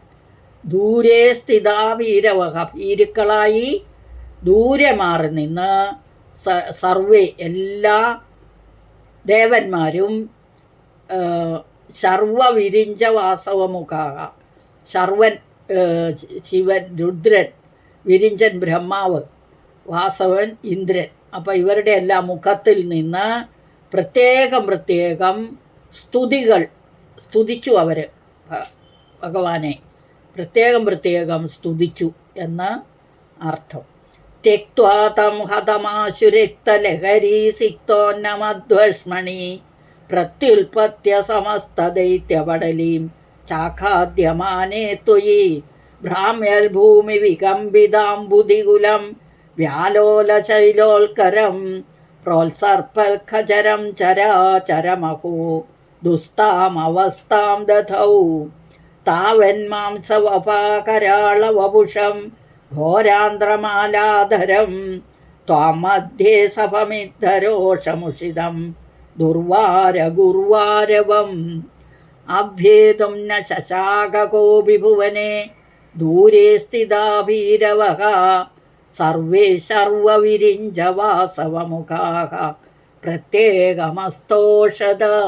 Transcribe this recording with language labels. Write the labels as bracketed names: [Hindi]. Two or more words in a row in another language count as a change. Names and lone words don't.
[Sanskrit] ദൂരെ സ്ഥിതാ വീരവഹ, [Malayalam] ഭീരുക്കളായി ദൂരെ മാറി നിന്ന് സർവേ, എല്ലാ ദേവന്മാരും [Sanskrit] ശർവവിരിഞ്ച വാസവമുഖാക, [Malayalam] ശർവൻ ശിവൻ, രുദ്രൻ, വിരിഞ്ചൻ ബ്രഹ്മാവ്, വാസവൻ ഇന്ദ്രൻ. അപ്പം ഇവരുടെ എല്ലാ മുഖത്തിൽ നിന്ന് പ്രത്യേകം പ്രത്യേകം സ്തുതികൾ സ്തുതിച്ചു. അവർ ഭഗവാനെ പ്രത്യേകം പ്രത്യേകം സ്തുതിച്ചു എന്ന് അർത്ഥം. [Sanskrit] त्यक्त्वा तं हतमाशुरिक्तलहरीसिक्तोन्नमध्वष्मणि प्रत्युल्पत्य समस्तदैत्यपडलीं चाखाद्यमाने त्वयि भ्राम्यल्भूमिविकम्बिताम्बुदिगुलं व्यालोलशैलोल्करं प्रोत्सर्पल्खचरं चराचरमहो दुस्तामवस्थां दधौ तावन्मांसवपाकराळवपुषं ഘോരാന്ധ്രമാലാധരം ത്വാം മധ്യേ സഭമിദ്ധരോഷമുഷിതം ദുർവാരഗുർവാരവം. അഭ്യേതും ന ശശാകകോപി ഭുവനെ ദൂരെ സ്ഥിതാ ഭീരവഃ സർവേ ശർവവിരിഞ്ച വാസവമുഖാഃ പ്രത്യേകമസ്തോഷത.